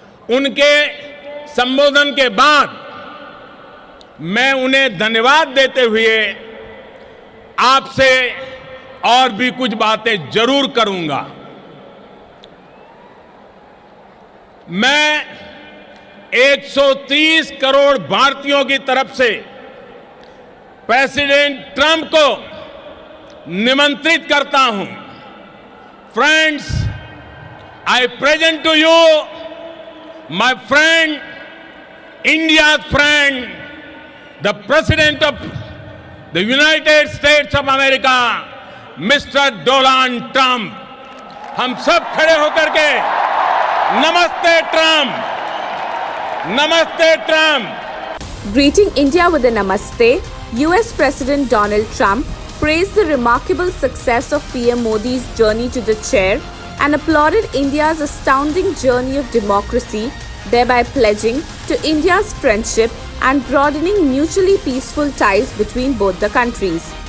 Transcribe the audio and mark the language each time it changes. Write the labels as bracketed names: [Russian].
[Hindi] उनके संबोधन के बाद मैं उन्हें धन्यवाद देते हुए आपसे और भी कुछ बातें जरूर करूंगा। मैं 130 करोड़ भारतीयों की तरफ से प्रेसिडेंट ट्रंप को निमंत्रित करता हूं। [English] Friends, I present to you my friend, India's friend, the President of the United States of America, Mr. Donald Trump. [Hindi] हम सब खड़े होकर के नमस्ते ट्रंप, नमस्ते Trump. [English] Greeting India with a Namaste, US President Donald Trump praised the remarkable success of PM Modi's journey to the chair and applauded India's astounding journey of democracy, thereby pledging to India's friendship and broadening mutually peaceful ties between both the countries.